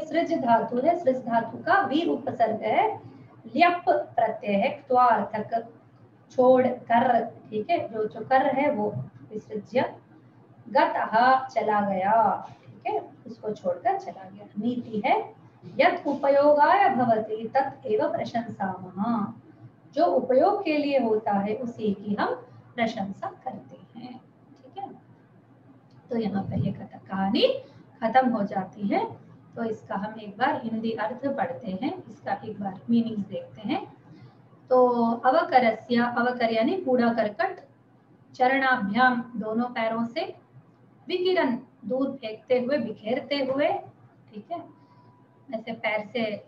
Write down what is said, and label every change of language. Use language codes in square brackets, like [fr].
[hi] सृज धातु है, सृज धातु का वी उपसर्ग है, ल्यप प्रत्यय है, त्वार्थक, छोड़ कर। ठीक है। जो कर है वो विसृज्य, गतः चला गया। ठीक है। उसको छोड़कर चला गया। नीति है [sa] यत् उपयोगाय भवति तत् एव प्रशंसामः। [hi] जो उपयोग के लिए होता है उसी की हम प्रशंसा करते हैं। ठीक है, तो यहाँ पर ये कहानी खत्म हो जाती है। तो इसका हम एक बार हिंदी अर्थ पढ़ते हैं, इसका एक बार मीनिंग्स देखते हैं। तो अवकरस्य, अवकर यानी कूड़ा करकट, चरणाभ्याम दोनों पैरों से, विकिरण दूर फेंकते हुए, बिखेरते हुए, ठीक है, ऐसे पैर से